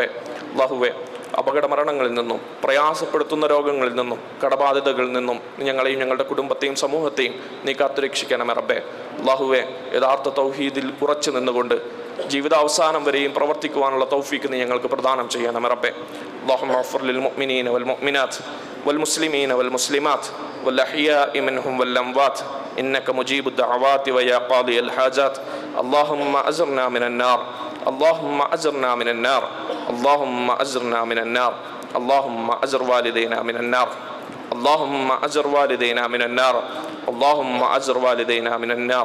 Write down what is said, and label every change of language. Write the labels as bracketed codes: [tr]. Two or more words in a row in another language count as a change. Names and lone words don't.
[ml] അല്ലാഹുവേ അപകട മരണങ്ങളിൽ നിന്നും പ്രയാസപ്പെടുത്തുന്ന രോഗങ്ങളിൽ നിന്നും കടബാധ്യതകളിൽ നിന്നും ഞങ്ങളെയും ഞങ്ങളുടെ കുടുംബത്തെയും സമൂഹത്തെയും നീ കാത്തുരക്ഷിക്കണമേ റബ്ബേ. അല്ലാഹുവേ യഥാർത്ഥ തൗഹീദിൽ ഉറച്ചു നിന്നുകൊണ്ട് ജീവിതാവസാനം വരെയും പ്രവർത്തിക്കുവാനുള്ള തൗഫീക്ക് നീ ഞങ്ങൾക്ക് പ്രദാനം ചെയ്യണമേ റബ്ബേ. [ar] اللهم اغفر للمؤمنين والمؤمنات والمسلمين والمسلمات والأحياء منهم والأموات إنك مجيب الدعوات ويا قاضي الحاجات. اللهم أجرنا من النار، اللهم أجرنا من النار، اللهم أجرنا من النار، اللهم أجر والدينا من النار، اللهم أجر والدينا من النار، اللهم أجر والدينا من النار.